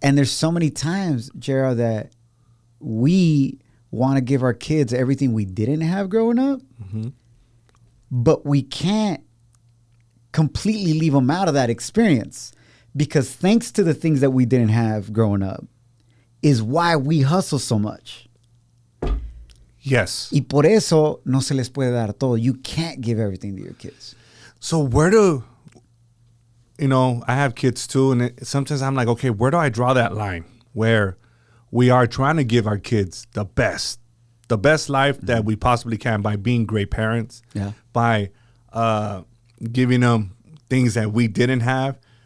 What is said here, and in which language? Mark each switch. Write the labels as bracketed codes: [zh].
[en] And there's so many times, Gerald, that we want to give our kids everything we didn't have growing up, but we can't completely leave them out of that experience, because thanks to the things that we didn't have growing up is why we hustle so much. Yes. [es] Y por eso no se les puede dar todo. [en] You can't give everything to your kids. So I have kids too, and sometimes I'm like, okay, where do I draw that line where we are trying to give our kids the best life that we possibly can by being great parents, by giving them things that we didn't have.